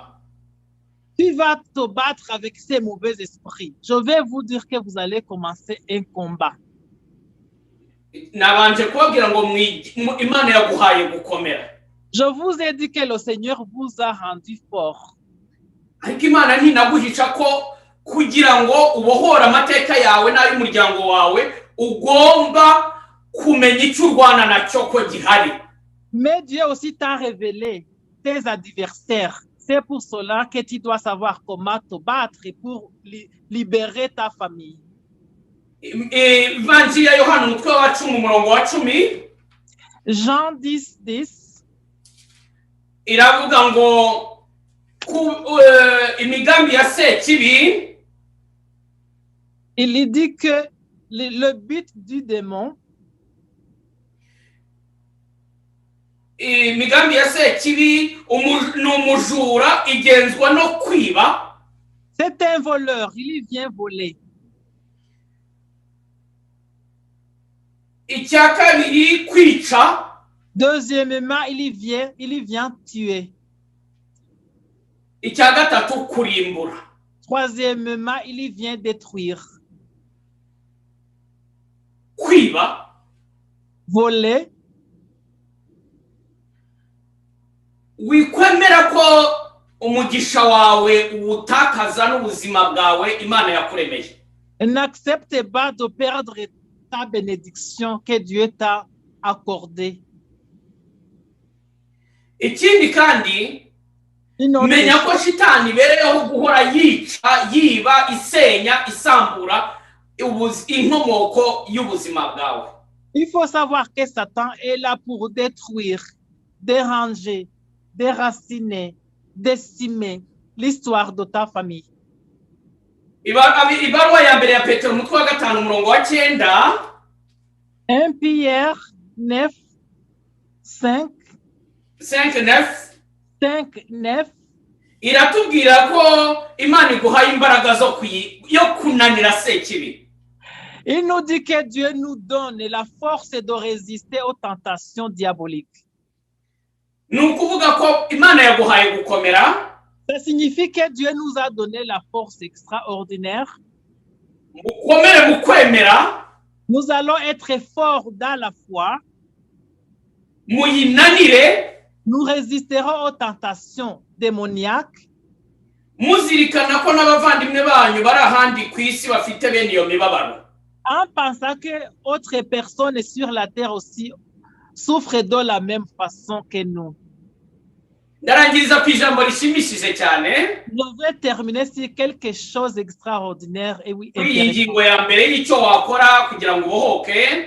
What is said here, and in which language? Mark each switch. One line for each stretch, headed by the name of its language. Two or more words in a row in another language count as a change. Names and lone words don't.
French: Tu vas te battre avec ces mauvais esprits. Je vais vous dire que vous allez commencer un combat.
Kinyarwanda: Nabanje kubabwira ngo Imana yaguhaye gukomera.
French: Je vous ai dit que le Seigneur vous a rendu fort.
Kinyarwanda: Ariko Imana ntinaguhisha ko kugira ngo ubohora amateka yawe n'ay'umuryango wawe ugomba kumenya icyo urwana nacyo ko gihari.
French: Mais Dieu aussi t'a révélé tes adversaires. C'est pour cela que tu dois savoir comment te battre pour libérer ta famille.
Kinyarwanda: Ivanjiri ya Yohana umutwe wa 10 umurongo wa 10.
French: Jean 10:10.
Kinyarwanda: Iravuga ngo imigambi ya Sekibi.
French: Il dit que le but du démon.
Kinyarwanda: Imigambi ya Sekibi n'umujura igenzwa no kwiba.
French: C'est un voleur, il vient voler.
Kinyarwanda: Icya kabiri kwica.
French: Deuxièmement, il vient tuer.
Kinyarwanda: Icya gatatu kurimbura.
French: Troisièmement, il vient détruire.
Kinyarwanda: Kwiba.
French: Voler.
Kinyarwanda: Wikwemera ko umugisha wawe ubutakaza n'ubuzima bwawe Imana yakuremeye.
French: N'accepte pas de perdre ta bénédiction que Dieu t'a accordée.
Kinyarwanda: Ikindi kandi menya ko shitani bereyeho guhora yica yiba isenya isambura inkomoko y'ubuzima bwawe.
French: Il faut savoir que Satan est là pour détruire, déranger, déraciner, décimer l'histoire de ta famille.
Kinyarwanda: ibaruwa ya mbere ya petero umutwe wa 5 umurongo wa 9.
French: 1 Pierre 9, 5,
Kinyarwanda: 5:9 iratubwira ko Imana iguhaye imbaraga yo kunanira sekibi.
French: il nous dit que Dieu nous donne la force de résister aux tentations diaboliques.
Kinyarwanda: Nukuvuga ko Imana yaguhaye gukomera.
French: Ça signifie que Dieu nous a donné la force extraordinaire.
Kinyarwanda: Mukomere mukwemera.
French: Nous allons être forts dans la foi.
Kinyarwanda: Muyinanire.
French: Nous résisterons aux tentations démoniaques.
Kinyarwanda: Muzirikana ko n'abavandimwe banyu bari ahandi ku isi bafite bene iyo mibabaro.
French: En pensant que autres personnes sur la terre aussi souffrent de la même façon que nous.
Kinyarwanda: Ndarangiriza ku ijambo rishimishije cyane.
French: Je vais terminer sur quelque chose d'extraordinaire et oui,
Kinyarwanda: ingingo ya mbere y'icyo wakora kugira ngo ubohoke.